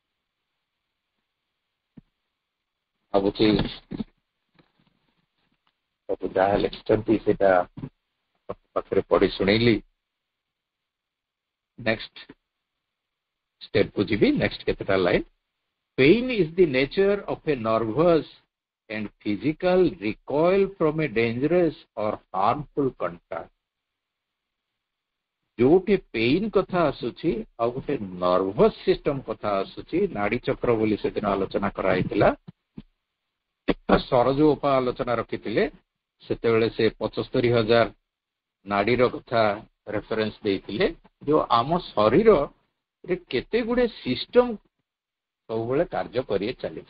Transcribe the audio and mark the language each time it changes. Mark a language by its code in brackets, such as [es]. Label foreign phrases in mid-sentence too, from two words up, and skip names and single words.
[or] ଭାବୁଛି ସବୁ ଯାହା ଲେଖିଛନ୍ତି ସେଇଟା ପାଖରେ ପଢି ଶୁଣେଇଲି। [en] next stepକୁ [or] ଯିବି। ନେକ୍ସଟ କେତେଟା ଲାଇନ୍। [en] Pain is the nature of a nervous and physical recoil from a dangerous or harmful contact. [or] ଯୋଉଠି ପେଇନ୍ କଥା ଆସୁଛି ଆଉ ଗୋଟେ [en] nervous system [or] କଥା ଆସୁଛି, ନାଡି ଚକ୍ର ବୋଲି ସେଦିନ ଆଲୋଚନା କରାଯାଇଥିଲା। ସରଜ ଉପା ଆଲୋଚନା ରଖିଥିଲେ, ସେତେବେଳେ ସେ 75,000 ନାଡିର କଥା ରେଫରେନ୍ସ ଦେଇଥିଲେ, ଯୋଉ ଆମ ଶରୀରରେ କେତେ ଗୁଡେ ସିଷ୍ଟମ ସବୁବେଳେ କାର୍ଯ୍ୟ କରି ଚାଲିଛି।